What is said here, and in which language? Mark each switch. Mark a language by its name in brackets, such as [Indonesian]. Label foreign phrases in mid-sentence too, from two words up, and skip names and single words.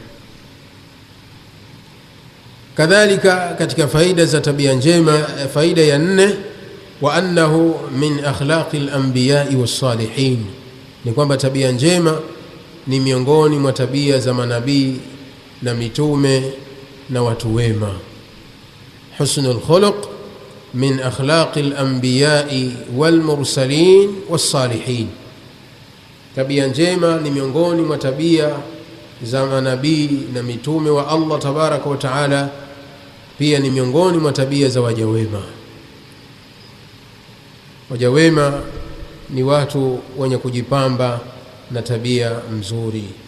[Swahili] Kadhalika katika faida za tabia njema, faida ya 4, [Arabic] وأنه من أخلاق الأنبياء والصالحين, [Swahili] ni kwamba tabia njema ni miongoni mwa tabia za manabii na mitume na watu wema. [Arabic] حسن الخلق من أخلاق الأنبياء والمرسلين والصالحين, [Swahili] tabia njema ni miongoni mwa tabia za manabii na mitume wa Allah [Arabic] تبارك وتعالى, [Swahili] pia ni miongoni mwa tabia za waja wema. Waja wema ni watu wenye kujipamba na tabia mzuri.